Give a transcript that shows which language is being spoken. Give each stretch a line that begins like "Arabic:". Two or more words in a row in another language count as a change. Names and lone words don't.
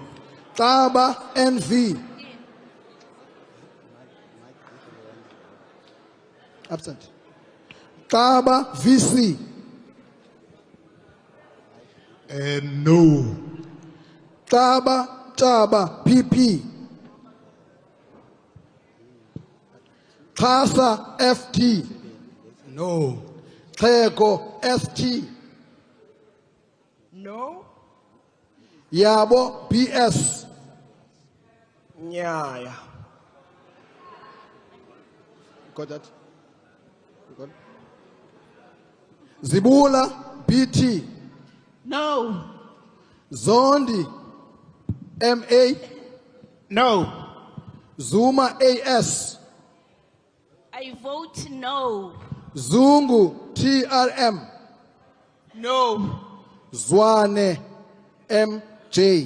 English: Taba NV. Absent. Taba VC. No. Taba PP. Kasa FT. No. Kheko ST. No. Yabo BS. Nyaya. Got that? Got it? Zibula BT. No. Zondi MA. No. Zuma AS. I vote no. Zungu TRM. No. Zwane MJ.